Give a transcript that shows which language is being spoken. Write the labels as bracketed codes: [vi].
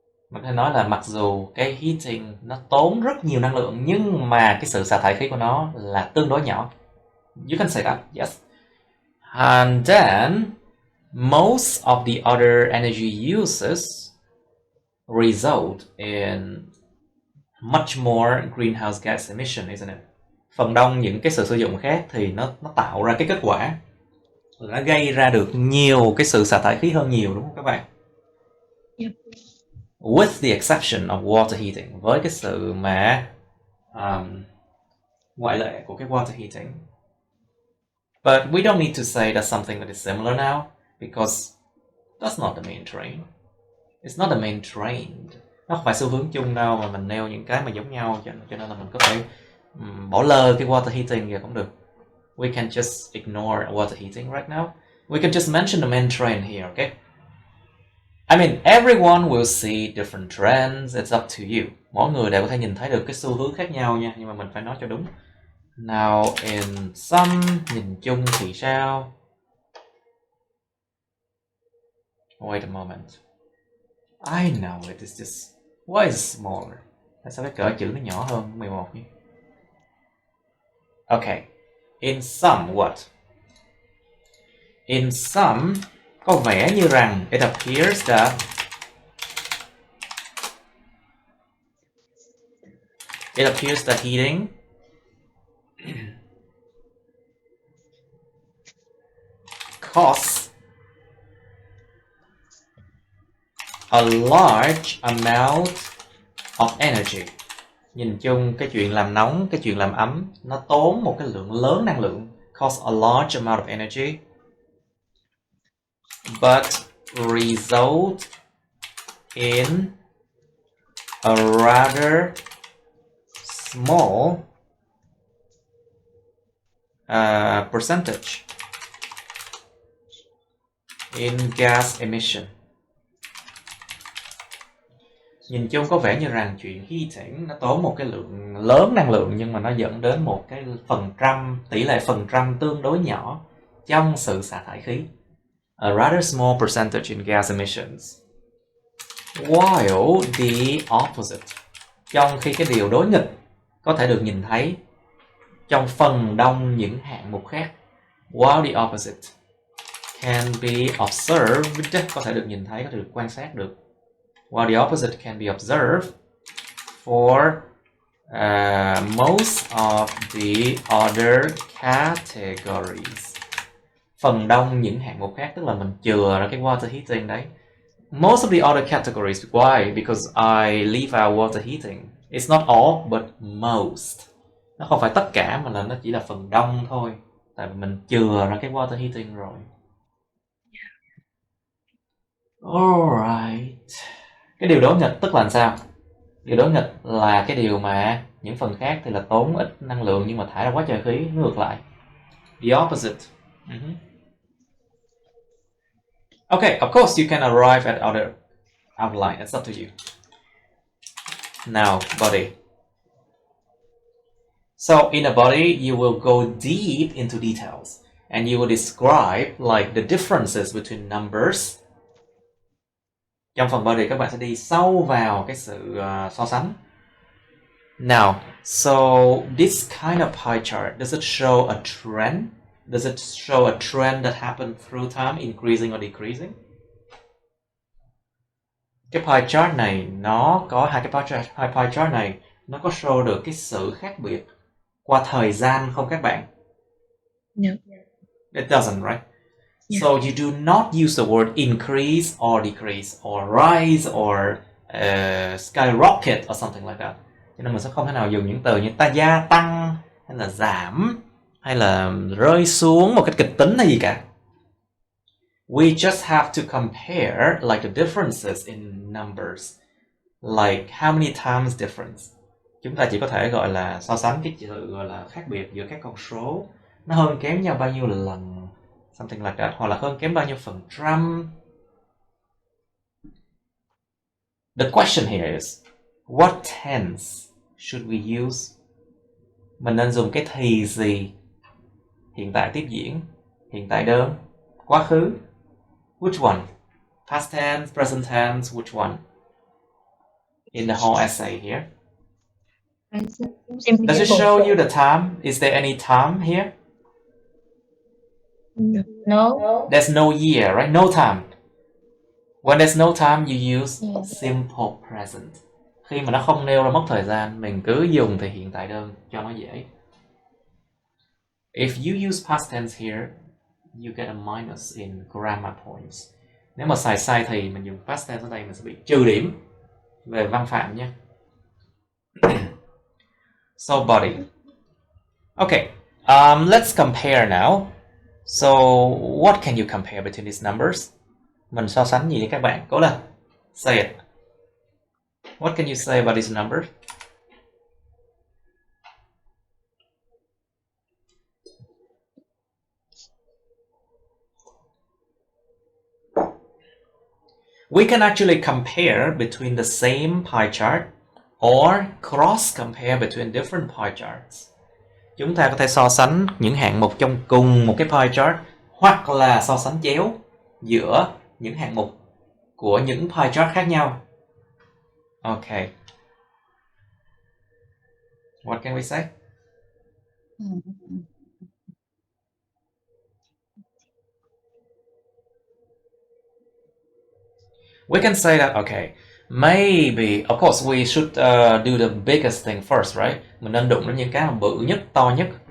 [vi] Mình hay nói là mặc dù cái heating nó tốn rất nhiều năng lượng, nhưng mà cái sự xả thải khí của nó là tương đối nhỏ. [en] You can say that, yes. And then most of the other energy uses result in much more greenhouse gas emission, isn't it? [vi] Phần đông những cái sự sử dụng khác thì nó tạo ra cái kết quả, nó gây ra được nhiều cái sự xả thải khí hơn nhiều, đúng không các bạn? [en] Yep. With the exception of water heating, [vi] với cái sự mà ngoại lệ của cái water heating. [en] But we don't need to say that's something that is similar now, because that's not the main trend. It's not the main trend. [vi] Nó không phải xu hướng chung đâu, mà mình nêu những cái mà giống nhau, cho nên là mình có thể bỏ lơ cái water heating kìa cũng được. [en] We can just ignore water heating right now. We can just mention the main trend here, okay? I mean, everyone will see different trends. It's up to you. [vi] Mỗi người đều có thể nhìn thấy được cái xu hướng khác nhau nha, nhưng mà mình phải nói cho đúng. [en] Now in sum, [vi] nhìn chung thì sao? [en] Wait a moment. I know it is just... Why is it smaller? [vi] Tại sao cái cỡ chữ nó nhỏ hơn 11 nhỉ? [en] Okay. In sum, what? In sum, [vi] có vẻ như rằng [en] it appears that heating costs a large amount of energy. [vi] Nhìn chung cái chuyện làm nóng, cái chuyện làm ấm, nó tốn một cái lượng lớn năng lượng. [en] Costs a large amount of energy. but result in a rather small percentage in gas emission. [vi] Nhìn chung có vẻ như rằng chuyện heating nó tốn một cái lượng lớn năng lượng, nhưng mà nó dẫn đến một cái tỷ lệ phần trăm tương đối nhỏ trong sự xả thải khí. [en] A rather small percentage in gas emissions. While the opposite, [vi] trong khi cái điều đối nghịch có thể được nhìn thấy trong phần đông những hạng mục khác. [en] While the opposite can be observed, [vi] có thể được nhìn thấy, có thể được quan sát được. [en] While the opposite can be observed for most of the other categories. [vi] Phần đông những hạng mục khác, tức là mình chừa ra cái water heating đấy. [en] Most of the other categories. Why? Because I leave out water heating. It's not all, but most. [vi] Nó không phải tất cả, mà là nó chỉ là phần đông thôi. Tại vì mình chừa ra cái water heating rồi. Alright. Cái điều đối nghịch tức là sao? Điều đối nghịch là cái điều mà những phần khác thì là tốn ít năng lượng nhưng mà thải ra quá trời khí, ngược lại. [en] The opposite. Okay, of course you can arrive at other outline. It's up to you. Now, body. So in a body, you will go deep into details and you will describe like the differences between numbers. [vi] Trong phần body các bạn sẽ đi sâu vào cái sự so sánh. [en] Now, so this kind of pie chart, does it show a trend? Does it show a trend that happened through time, increasing or decreasing? [vi] Cái pie chart này nó có hai pie chart này nó có show được cái sự khác biệt qua thời gian không các bạn? [en] No. It doesn't, right? Yeah. So you do not use the word increase or decrease or rise or skyrocket or something like that. [vi] Cho nên mình sẽ không thể nào dùng những từ như gia tăng hay là giảm hay là rơi xuống một cách kịch tính hay gì cả. [en] We just have to compare like the differences in numbers, like how many times difference. [vi] Chúng ta chỉ có thể gọi là so sánh cái sự gọi là khác biệt giữa các con số, nó hơn kém nhau bao nhiêu lần, [en] something like that, [vi] hoặc là hơn kém bao nhiêu phần trăm. [en] The question here is, what tense should we use? [vi] Mình nên dùng cái thì gì? Hiện tại tiếp diễn, hiện tại đơn, quá khứ. [en] Which one? Past tense, present tense, which one? In the whole essay here. Does it show you the time? Is there any time here? No. There's no year, right? No time. When there's no time, you use simple present. [vi] Khi mà nó không nêu ra mốc thời gian, mình cứ dùng thì hiện tại đơn cho nó dễ. [en] If you use past tense here, you get a minus in grammar points. [vi] Nếu mà xài sai thì mình dùng past tense ở đây mình sẽ bị trừ điểm về văn phạm nhé. [en] So body. Okay, let's compare now. So what can you compare between these numbers? [vi] Mình so sánh gì đi các bạn? Cố lên. [en] Say it. What can you say about these numbers? We can actually compare between the same pie chart or cross-compare between different pie charts. [vi] Chúng ta có thể so sánh những hạng mục trong cùng một cái pie chart hoặc là so sánh chéo giữa những hạng mục của những pie chart khác nhau. [en] Okay. What can we say? We can say that, okay, maybe, of course, we should do the biggest thing first, right? [vi] Mình nên đụng đến những cái bự nhất, to nhất.